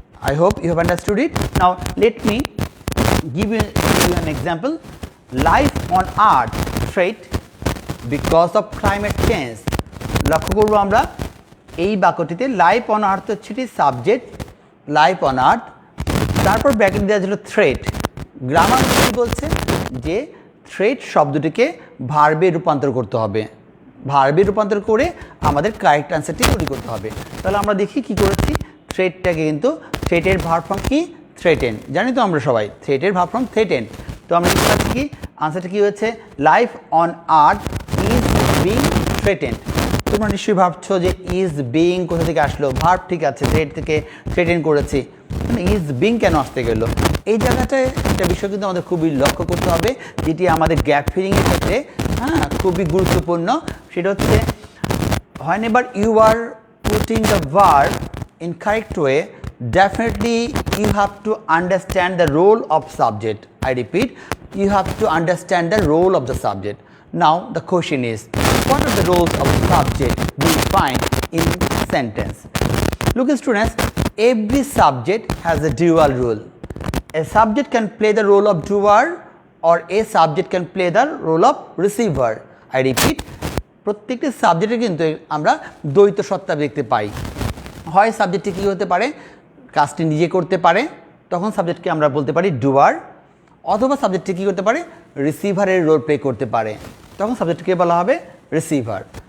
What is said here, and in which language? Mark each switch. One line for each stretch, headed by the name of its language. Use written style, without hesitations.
English: I hope you have understood it. Now let me give you an example. Life on earth threat because of climate change.
Bangla: লক্ষ্য করব আমরা এই বাক্যটিতে life on earth হচ্ছে subject, life on earth, তারপর bracket দেওয়া ছিল threat. Grammar কি বলছে যে থ্রেট শব্দটিকে ভার্বে রূপান্তর করতে হবে, ভার্বে রূপান্তর করে আমাদের কারেক্ট অ্যান্সারটি তৈরি করতে হবে। তাহলে আমরা দেখি কি করেছি। থ্রেটটাকে কিন্তু থ্রেটের ভার্ব ফর্ম কি? থ্রেটেন। জানি তো আমরা সবাই থ্রেটের ভার্ব ফর্ম থ্রেটেন। তো আমরা দেখতে পাচ্ছি কি আনসারটা কী হয়েছে?
English: Life on earth is being threatened.
Bangla: তোমরা নিশ্চয়ই ভাবছো যে ইজ বিং কোথা থেকে আসলো? ভার্ব ঠিক আছে, থ্রেট থেকে থ্রেটেন করেছি, ইজ বিং কেন আসতে গেল? এই জায়গাটায় একটা বিষয় কিন্তু আমাদের খুবই লক্ষ্য করতে হবে, যেটি আমাদের গ্যাপ ফিলিংয়ের ক্ষেত্রে খুবই গুরুত্বপূর্ণ। সেটা হচ্ছে
English: whenever you are putting the verb in correct way, definitely you have to understand the role of subject. I repeat, you have to understand the role of the subject. Now the question is, what are the roles of subject we find in sentence? Look students, every subject has a dual role. A subject can play the role of doer or a subject can play the role of receiver. I repeat,
Bangla: প্রত্যেকটি সাবজেক্টে কিন্তু আমরা দ্বৈত সত্তা দেখতে পাই। হয় সাবজেক্টটি কী হতে পারে? কাজটি নিজে করতে পারে, তখন সাবজেক্টকে আমরা বলতে পারি ডুয়ার, অথবা সাবজেক্টটি কী করতে পারে? রিসিভারের রোল প্লে করতে পারে, তখন সাবজেক্টকে বলা হবে রিসিভার।